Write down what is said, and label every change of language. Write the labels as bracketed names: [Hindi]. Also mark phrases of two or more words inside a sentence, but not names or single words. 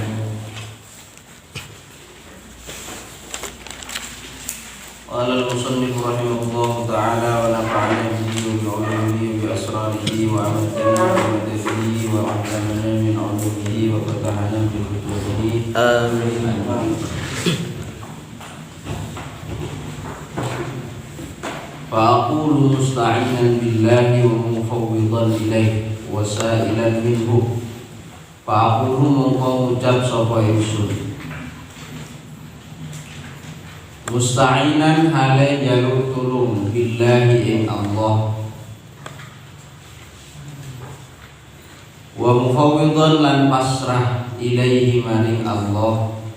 [Arabic] قال المصنف رحمه الله تعالى ونفعنا به بعلومه بأسراره وأمدنا بمدده وعلمنا من علومه وفتحنا بكتبه آمين. فأقول مستعينا بالله ومفوضا إليه وسائلا منه فأقول [Javanese] mongko ngucap sapa ingsun [Arabic] musta'inan [Javanese] hale jaluk tulung [Arabic] billahi [Javanese] ing Allah [Arabic] ومفوضا [Javanese] lan pasrah [Arabic] ilaihi [Javanese] maring Allah